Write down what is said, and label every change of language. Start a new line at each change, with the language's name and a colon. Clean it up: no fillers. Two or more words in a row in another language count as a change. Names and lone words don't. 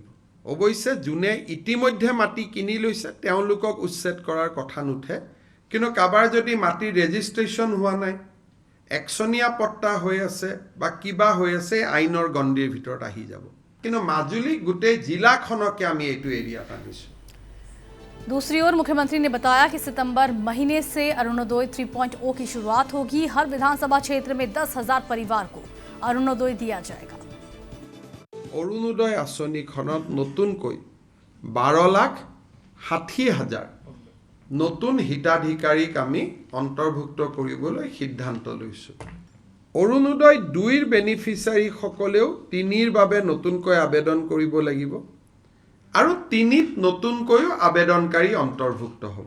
Assamese: অৱশ্যে যোনে ইতিমধ্যে মাটি কিনি লৈছে তেওঁলোকক উচ্ছেদ কৰাৰ কথা নুঠে, কিন্তু কাৰোবাৰ যদি মাটিৰ ৰেজিষ্ট্ৰেশ্যন হোৱা নাই, একচনীয়া পট্টা হৈ আছে বা কিবা হৈ আছে, আইনৰ গণ্ডিৰ ভিতৰত আহি যাব। কিন্তু মাজুলী গোটেই জিলাখনকে আমি এইটো এৰিয়াত আনিছোঁ।
Hindi: दूसरी ओर मुख्यमंत्री ने बताया कि सितंबर महीने से अरुणोदय 3.0 की शुरुआत होगी। हर विधानसभा क्षेत्र में 10,000 परिवार को अरुणोदय दिया जाएगा।
Assamese: অৰুণোদয় আঁচনিখনত নতুনকৈ 12,60,000 নতুন হিতাধিকাৰীক আমি অন্তৰ্ভুক্ত কৰিবলৈ সিদ্ধান্ত লৈছোঁ। অৰুণোদয় 2ৰ বেনিফিচিয়াৰীসকলেও 3ৰ বাবে নতুনকৈ আবেদন কৰিব লাগিব আৰু 3ত নতুনকৈও আবেদনকাৰী অন্তৰ্ভুক্ত হ'ব।